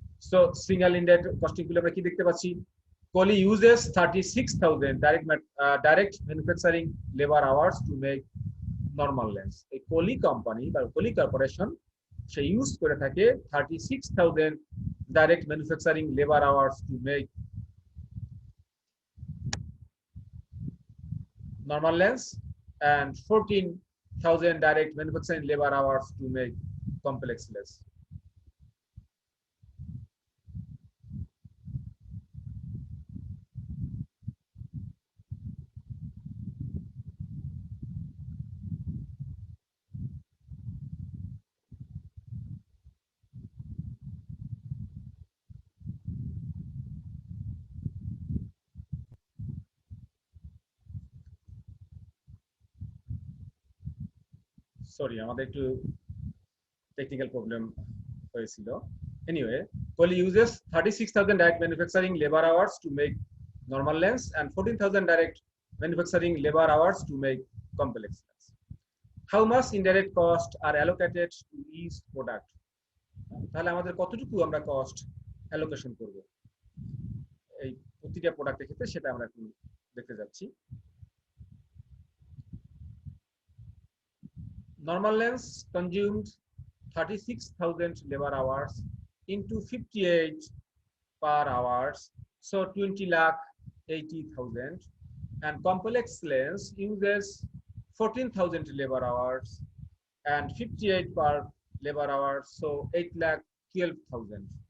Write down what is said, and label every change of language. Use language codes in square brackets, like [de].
[bn] So single indirect costing গুলো আমরা কি দেখতে পাচ্ছি, [en] Coley uses 36,000 direct manufacturing labor hours to make normal lens. [bn] এই কোলি কোম্পানি বা কোলি কর্পোরেশন সে ইউজ করে থাকে [en] 36,000 direct manufacturing labour hours to make normal lens and 14,000 direct manufacturing labor hours to make complex lens. [bn] Sorry আমাদের একটু technical problem হয়েছিল। [en] Anyway, Poly uses 36,000 direct manufacturing labor hours to make normal lens and 14,000 direct manufacturing labor hours to make complex lens. How much indirect cost are allocated to each product? [bn] তাহলে আমাদের কতটুকু আমরা cost allocation করব এই প্রতিটা প্রোডাক্টের ক্ষেত্রে, সেটা আমরা এখন দেখতে যাচ্ছি। [en] Normal lens consumed 36,000 labor hours into 58 per hours, so 20,80,000, and complex lens uses 14,000 labor hours and 58 per labor hours, so 8,12,000.